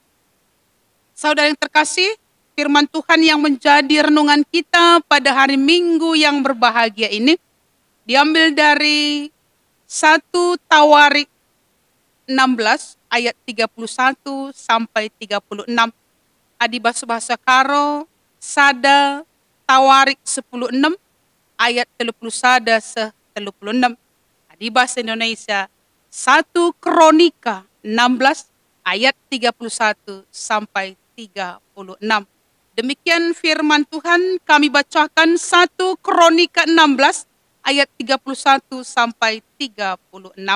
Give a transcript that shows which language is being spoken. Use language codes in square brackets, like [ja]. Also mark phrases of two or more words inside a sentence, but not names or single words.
[id] Saudara yang terkasih, firman Tuhan yang menjadi renungan kita pada hari Minggu yang berbahagia ini diambil dari 1 Tawarik 16 ayat 31 sampai 36. [btx] Adibas bahasa Karo, Sada Tawarik 16 ayat 31 se 36. [id] Adibas Indonesia 1 Kronika 16 ayat 31 sampai 36. Demikian firman Tuhan, kami bacakan 1 Kronika 16 ayat 31 sampai 36.